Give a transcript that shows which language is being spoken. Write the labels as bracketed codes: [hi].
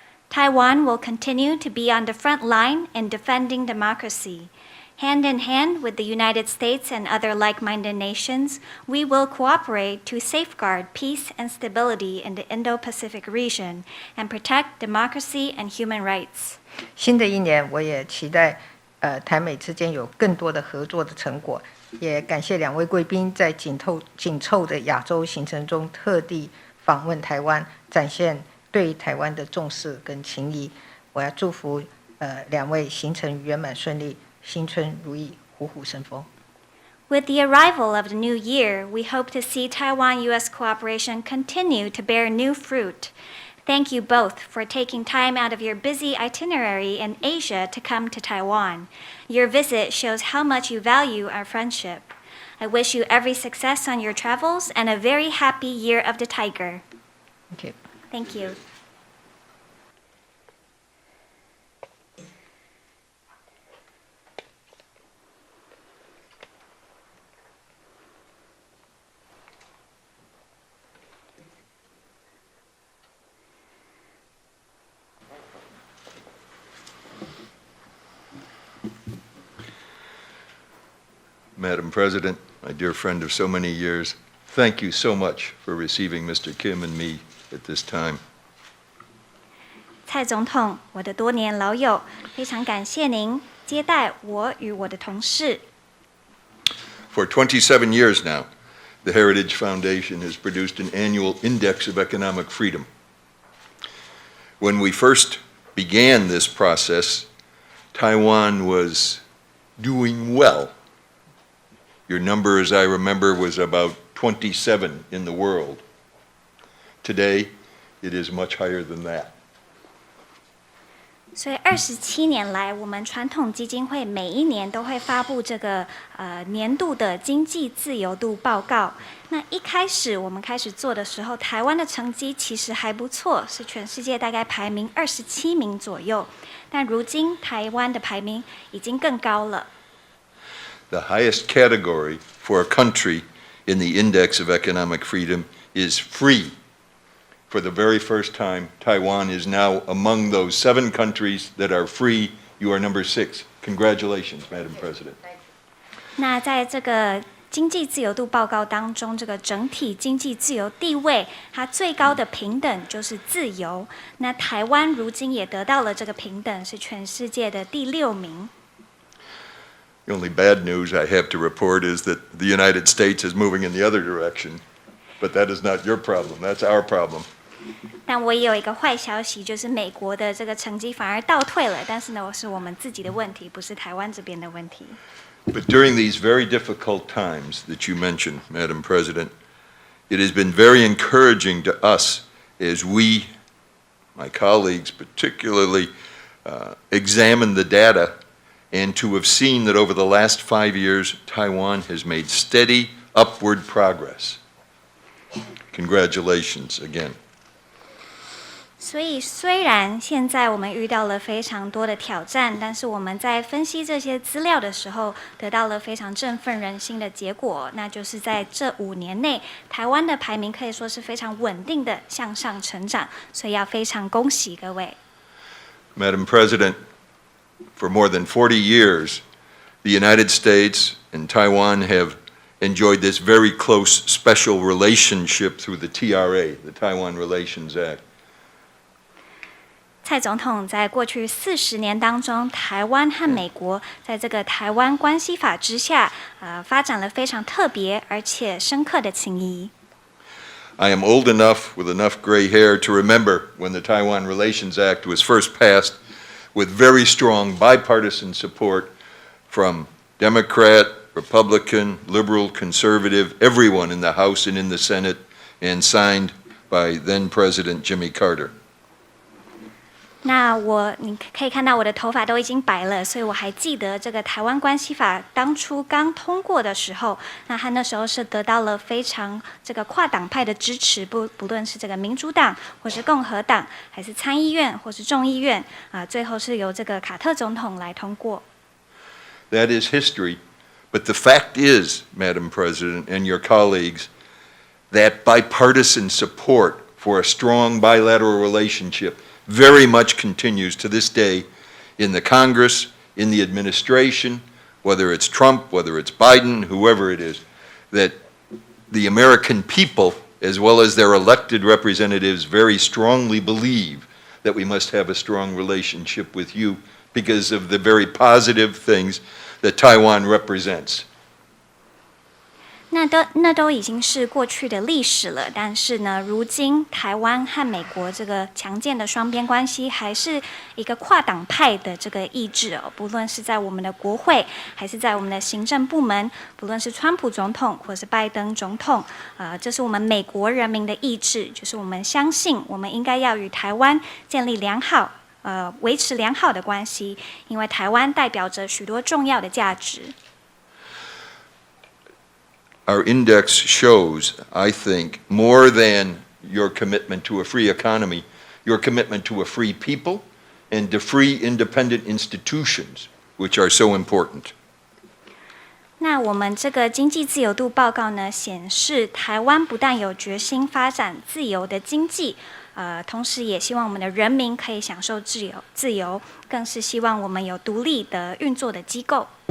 [en] Taiwan will continue to be on the front line in defending democracy. Hand in hand with the United States and other like-minded nations, we will cooperate to safeguard peace and stability in the Indo-Pacific region and protect democracy and human rights. [zh] 新的一年，我也期待台美之间有更多的合作的成果，也感谢两位贵宾在紧凑的亚洲行程中特地访问台湾，展现对台湾的重视跟情谊。我要祝福两位行程圆满顺利，新春如意，虎虎生风。 [en] With the arrival of the new year, we hope to see Taiwan-U.S. cooperation continue to bear new fruit. Thank you both for taking time out of your busy itinerary in Asia to come to Taiwan. Your visit shows how much you value our friendship. I wish you every success on your travels and a very happy Year of the Tiger. Thank you. Thank you. Madam President, my dear friend of so many years, thank you so much for receiving Mr. Kim and me at this time. [zh] 蔡总统，我的多年老友，非常感谢您接待我与我的同事。 [en] For 27 years now, the Heritage Foundation has produced an annual index of economic freedom. When we first began this process, Taiwan was doing well. Your number, as I remember, was about 27 in the world. Today, it is much higher than that. [zh] 所以27年来，我们传统基金会每一年都会发布这个年度的经济自由度报告。那一开始我们开始做的时候，台湾的成绩其实还不错，是全世界大概排名27名左右。但如今台湾的排名已经更高了。 [en] The highest category for a country in the Index of Economic Freedom is free. For the very first time, Taiwan is now among those 7 countries that are free. You are number 6. Congratulations, Madam President. [zh] 那在这个经济自由度报告当中，这个整体经济自由地位，它最高的平等就是自由。那台湾如今也得到了这个平等，是全世界的第6名。 [en] The only bad news I have to report is that the United States is moving in the other direction. But that is not your problem. That's our problem. [zh] 但我也有一个坏消息，就是美国的这个成绩反而倒退了。但是呢，是我们自己的问题，不是台湾这边的问题。 [en] But during these very difficult times that you mentioned, Madam President, it has been very encouraging to us as we, my colleagues particularly, examine the data and to have seen that over the last 5 years, Taiwan has made steady upward progress. Congratulations again. [zh] 所以，虽然现在我们遇到了非常多的挑战，但是我们在分析这些资料的时候，得到了非常振奋人心的结果，那就是在这5年内，台湾的排名可以说是非常稳定的向上成长，所以要非常恭喜各位。 [en] Madam President, for more than 40 years, the United States and Taiwan have enjoyed this very close special relationship through the TRA, the Taiwan Relations Act. [zh] 蔡总统在过去40年当中，台湾和美国在这个台湾关系法之下，发展了非常特别而且深刻的情谊。 [en] I am old enough with enough gray hair to remember when the Taiwan Relations Act was first passed with very strong bipartisan support from Democrat, Republican, liberal, conservative, everyone in the House and in the Senate, and signed by then President Jimmy Carter. [zh] 那你可以看到我的头发都已经白了，所以我还记得这个台湾关系法当初刚通过的时候，那他那时候是得到了非常这个跨党派的支持，不论是这个民主党或是共和党，还是参议院或是众议院，最后是由这个卡特总统来通过。 [en] That is history, but the fact is, Madam President and your colleagues, that bipartisan support for a strong bilateral relationship very much continues to this day in the Congress, in the administration, whether it's Trump, whether it's Biden, whoever it is, that the American people, as well as their elected representatives, very strongly believe that we must have a strong relationship with you because of the very positive things that Taiwan represents. [zh] 那都已经是过去的历史了，但是呢，如今台湾和美国这个强健的双边关系，还是一个跨党派的这个意志哦。不论是在我们的国会，还是在我们的行政部门，不论是川普总统或是拜登总统，这是我们美国人民的意志，就是我们相信我们应该要与台湾建立维持良好的关系，因为台湾代表着许多重要的价值。 [en] Our index shows, I think, more than your commitment to a free economy, your commitment to a free people and to free independent institutions, which are so important. [zh] 那我们这个经济自由度报告呢，显示台湾不但有决心发展自由的经济，同时也希望我们的人民可以享受自由，更是希望我们有独立的运作的机构。